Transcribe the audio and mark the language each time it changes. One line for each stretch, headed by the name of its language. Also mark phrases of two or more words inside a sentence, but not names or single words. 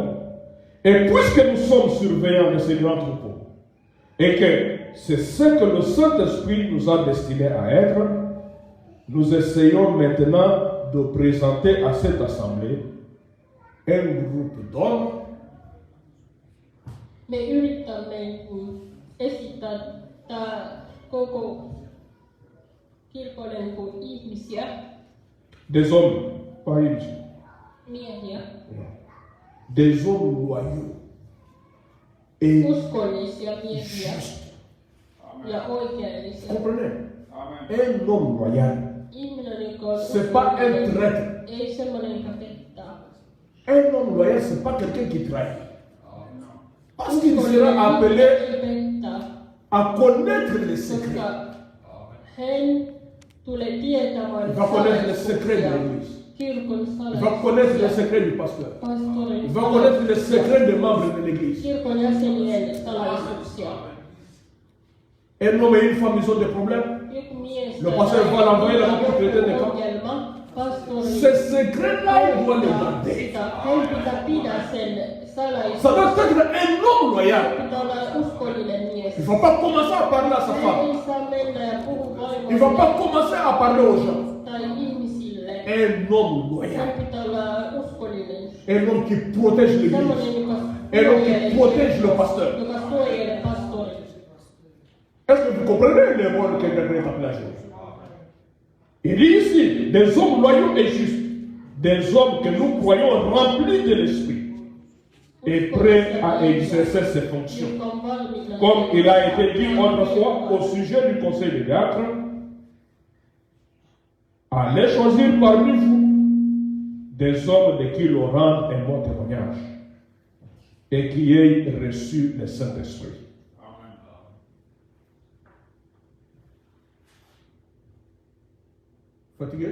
French: Et puisque nous sommes surveillants de ces grands troupeaux, et que c'est ce que le Saint-Esprit nous a destiné à être, nous essayons maintenant de présenter à cette assemblée un groupe d'hommes.
Finnish: Me yritämme esittää koko kirkolle ihmisiä,
French: Des hommes, pas une
Finnish: miehiä,
French: des hommes loyaux et
Finnish: uskollisia miehiä
French: justes.
Finnish: ja oikeellisia.
French: Comprenez? Amen. Un homme loyal,
Finnish: Ihminen, joka on
French: c'est pas un
Finnish: uskollinen,
French: traître.
Finnish: ei semmoinen, joka pettää.
French: Un homme loyal, c'est pas quelqu'un qui trahit. Parce qu'il sera appelé
Finnish: Ei pettää,
French: à connaître les secrets.
Finnish: koska hän tulee tietämään
French: Il va connaître les secrets de
Finnish: salaisuuksia,
French: l'église.
Finnish: kirkon
French: Il va connaître les
Finnish: salaisuuksia,
French: secrets du pasteur.
Finnish: pastorin
French: Il va connaître les secrets des membres de l'église.
Finnish: kirkon jäsenien salaisuuksia.
French: Un homme et une femme, ils ont des problèmes.
Finnish: Joku mies
French: Le pasteur va l'envoyer là-bas pour traiter des cas.
Finnish: ongelma, pastori
French: Ces secrets-là, il doit les garder.
Finnish: sitä, hän pitää pidä sen
French: Ça
Finnish: salaisuuden.
French: doit être un homme loyal.
Finnish: Pitää olla uskollinen mies.
French: Il ne va pas commencer à parler à sa
Finnish: Hän
French: femme.
Finnish: ei saa mennä ja puhua
French: Il ne va pas
Finnish: vaimolle
French: commencer à parler aux gens.
Finnish: tai ihmisille.
French: Un homme loyal.
Finnish: Hän pitää olla uskollinen.
French: Un homme qui protège l'église.
Finnish: Semmoinen, joka
French: Un homme qui protège le pasteur.
Finnish: joka suojelee pastorin.
French: Est-ce que vous comprenez les mots que Gabriel a placés? Il dit ici, des hommes loyaux et justes, des hommes que nous croyons remplis de l'esprit et prêts à exercer ses fonctions.
Finnish: Joka on valmiina.
French: Comme il a été dit autrefois au sujet du conseil des diacres, allez choisir parmi vous des hommes de qui l'on rende un bon témoignage et qui aient reçu le Saint-Esprit. Fatigué?